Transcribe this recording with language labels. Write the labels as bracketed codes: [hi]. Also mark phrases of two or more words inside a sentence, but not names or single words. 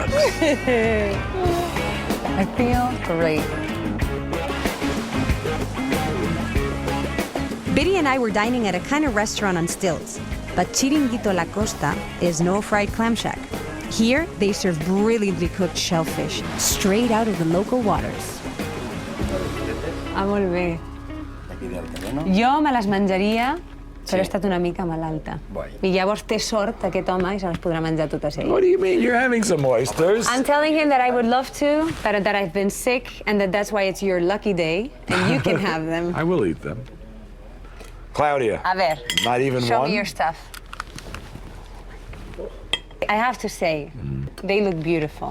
[en] I feel great. Biddy and I were dining at a kind of restaurant on stilts, but Chiringuito La Costa is no fried clam shack. Here, they serve brilliantly cooked shellfish straight out of the local waters. [ca] Ah, molt bé. Jo me les menjaria, però he estat una mica malalta. I llavors té sort aquest home i se les podrà menjar totes ell. [en] What do you mean? You're having some oysters? I'm telling him that I would love to, but that I've been sick and that's why it's your lucky day and you can have them. I will eat them. Claudia, [es] A ver, [en] not even show one? me your stuff. I have to say, they look beautiful.